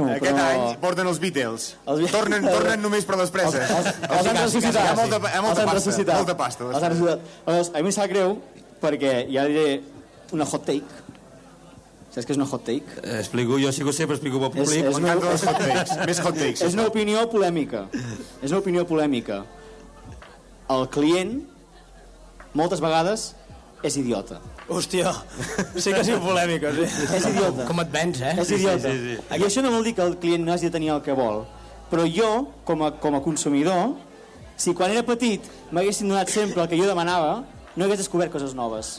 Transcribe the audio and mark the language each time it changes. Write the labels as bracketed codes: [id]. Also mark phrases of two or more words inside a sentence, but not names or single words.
[ca] Aquest any porten els Beatles. Tornen només per les preses. Els han ressuscitat. Hi ha molta pasta. Els han ressuscitat. A mi em sap greu perquè ja diré una [en] hot take. [ca] Saps què és una [en] hot take? [ca] Explico, jo sí que ho sé, però explico al públic. M'encanten les [en] hot takes. [ca] Més [en] hot takes. [ca] És una opinió polèmica. El client, moltes vegades, és idiota. Hòstia, sí que ha sigut polèmica, sí. És idiota. Com et vens, És idiota. Sí. I això no vol dir que el client no hagi de tenir el que vol. Però jo, com a consumidor, si quan era petit m'haguessin donat sempre el que jo demanava, no hagués descobert coses noves.